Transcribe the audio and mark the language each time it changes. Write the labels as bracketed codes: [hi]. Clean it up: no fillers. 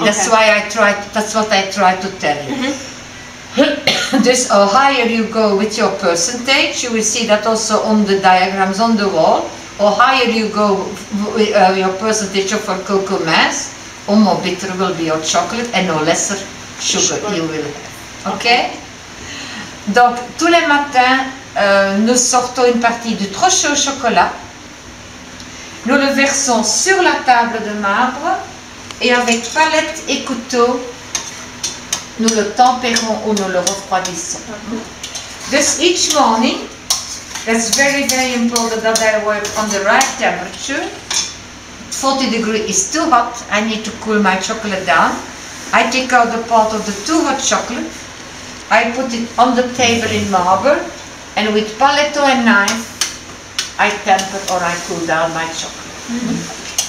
[en] That's why that's what I try to tell you. This, higher you go with your percentage, you will see that also on the diagrams on the wall. Or higher you go with your percentage of cocoa mass, or more bitter will be your chocolate, and no lesser sugar you will have. Okay. [fr] Donc tous les matins, nous sortons une partie du trop chaud chocolat, nous le versons sur la table de marbre et avec palette et couteau, nous le tempérons ou nous le refroidissons. [en] Thus each morning, that's very, very important that I work on the right temperature. 40 degrees is too hot, I need to cool my chocolate down. I take out the part of the too hot chocolate, I put it on the table in marble, and with paletto and knife, I temper or I cool down my chocolate.